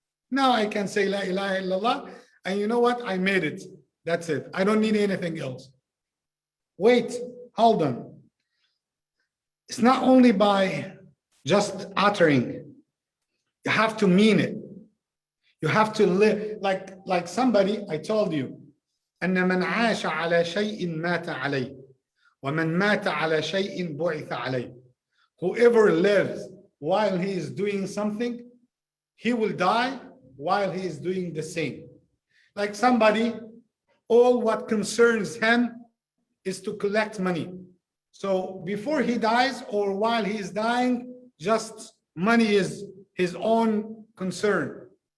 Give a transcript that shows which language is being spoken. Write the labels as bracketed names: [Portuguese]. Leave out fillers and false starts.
[English] Now I can say La ilaha illallah, and you know what? I made it. That's it. I don't need anything else. Wait, hold on. It's not only by just uttering. You have to mean it. You have to live like somebody. I told you, [Arabic] أن من عاش على شيء مات عليه ومن مات على شيء بعث عليه. [English] Whoever lives while he is doing something, he will die while he is doing the same. Like somebody, all what concerns him is to collect money. So before he dies or while he is dying, just money is his own concern.